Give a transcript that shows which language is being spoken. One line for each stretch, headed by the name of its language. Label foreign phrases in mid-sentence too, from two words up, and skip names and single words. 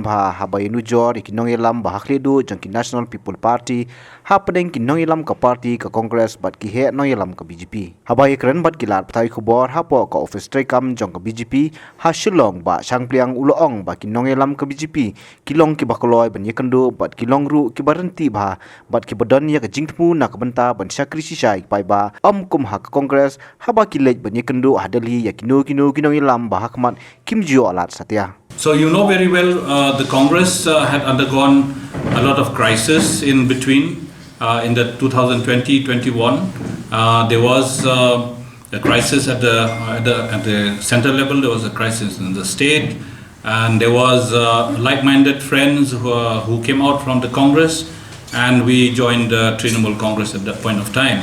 Khasi: bah habai nujor nongïalam bah khledu jong ki National People Party hapdeng ki nongïalam ka party ka Congress bat ki he nongïalam ka BJP habai keren bat kilat patai khubor hapo ka office trekam jong ka BJP ha Shillong ba sang pliang uloong ba ki nongïalam ka BJP kilong ki bakoloi banyakandu bat kilong ru ki barenti bah bat ki badan ya ka jingtmu nak benta ban syakri sisai pai ba kum hak Congress haba kilej banyakandu hadali ya kino nongïalam bah hakmat Kim Jio alat satya.
English: So you know very well the Congress had undergone a lot of crisis in between. In the 2020-21, there was a crisis at the center level. There was a crisis in the state, and there was like-minded friends who came out from the Congress, and we joined Trinamool Congress at that point of time.